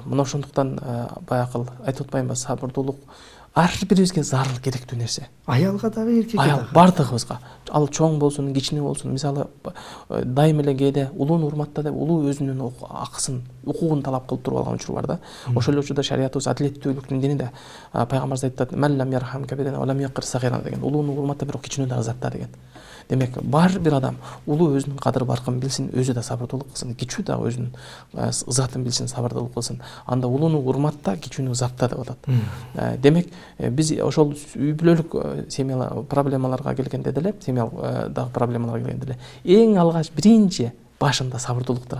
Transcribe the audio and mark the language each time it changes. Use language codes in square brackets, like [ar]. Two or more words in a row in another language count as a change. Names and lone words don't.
[ky] Мына ошондуктан баягы айтып атпаймынбы, сабырдуулук ар бирибизге зарыл, керектүү нерсе. Аялга дагы, эркекке дагы. Аял бардыгыбызга. Ал чоң болсун, кичине болсун. Мисалы, дайым эле кээде улууну урматта деп улуу өзүнүн акысын, укугун талап кылып туруп алган учур бар да. Ошол эле учурда шариятыбыз адилеттүүлүктүн диниде пайгамбарыбыз айтат: [ar] "من لم يرحم كبيرنا ولم يوقر صغيرنا" деген. [ky] Улууну урматта, бирок кичинеди азапта деген. Демек, бар бир адам улуу өзүнүн кадыр баркын билсин, өзү да сабырдуулук кылсын, кичүү да өзүнүн ызатын билсин, сабырдуулук кылсын. Анда улууну урматта, кичүүнү ызатта деп атат. Демек, биз ошол үй бүлөлүк семья проблемаларга келгенде деле, семьядагы проблемаларга келгенде деле эң алгач биринчи башында сабырдуулук турат.